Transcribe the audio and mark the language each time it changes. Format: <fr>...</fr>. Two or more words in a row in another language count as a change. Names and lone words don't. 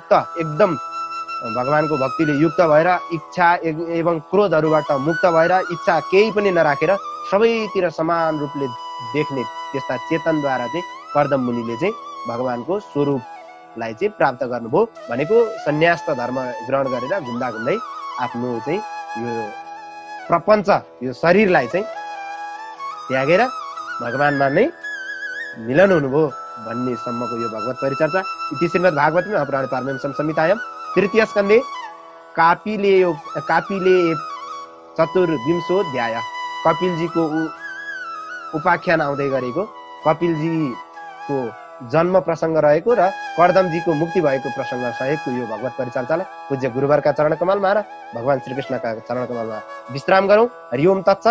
<ne>युक्त भएर इच्छा एवं क्रोधहरूबाट मुक्त भएर इच्छा केही पनि नराखेर सबैतिर समान रूपले देख्ने त्यस्ता चेतनद्वारा चाहिँ कर्दम मुनिले चाहिँ भगवानको स्वरूपलाई चाहिँ प्राप्त गर्नुभयो भनेको सन्यास्त धर्म ग्रहण गरेर घुम्दा घुम्दै आफ्नो चाहिँ यो प्रपञ्च यो शरीरलाई चाहिँ त्यागेर भगवानमा नै मिलन हुनुभयो भन्ने सम्मको यो भगवत परिचर्चा।</ne> <sa>इति श्रीमद् भागवतमे महापुराणे पारमहंस्यां संहितायां तृतीय स्कन्धे कापिले चतुर्विंशोऽध्याय</sa> <ne>कपिलजीको उपाख्यान आउँदै गरेको, कपिलजीको जन्म प्रसङ्ग रहेको र कर्दमजीको मुक्ति भएको प्रसङ्ग सहितको यो भगवत परिचर्चालाई पूज्य गुरुवरका चरण कमलमा र भगवान श्रीकृष्णका चरण कमलमा विश्राम गरौँ।</ne> <sa>हरि ओम तत्सत्।</sa>